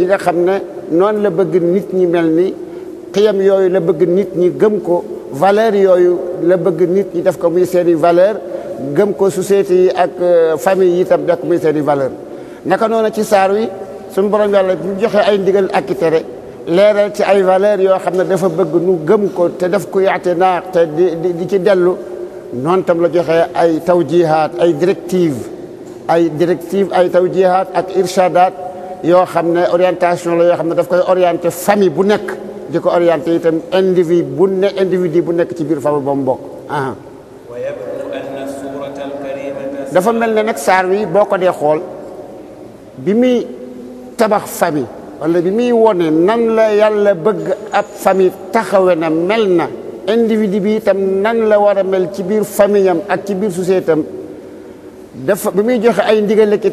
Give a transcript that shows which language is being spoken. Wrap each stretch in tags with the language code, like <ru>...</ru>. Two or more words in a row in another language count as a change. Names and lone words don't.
<wo>nga xam ne noonu la bëgg nit ñi mel ni xiyam yooyu la bëgg nit ñi gëm ko valeur yooyu la bëgg nit ñi def ko muy seeni valeur gëm ko société yi ak famille yi itam def ko muy seeni valeur naka noonu ci saar wi suñu borom yàlla bu joxe ay ndigal ak i tere leeral ci ay valeur yoo xam ne dafa bëgg nu gëm ko te def ko yaate naax te di ci dellu noonu tam la joxe ay tawjihaat ay directive ay tawjihaat ak irshadaat yoo xam ne orientation la yoo xam ne daf koy orienté famille bu nekk di ko orienté itam individu bu nekk ci biir famille ba mu bokk</wo> <ar>ويبدو أن السورة الكريمة</ar> <wo>dafa mel ne nag saar wi boo ko dee xool bi muy tabax famille wala bi muy wone nan la yàlla bëgg ab famille taxawe na mel na individu bi itam nan la war a mel ci biir famille am ak ci biir société am dafa bi muy joxe ay ndigal ki</wo>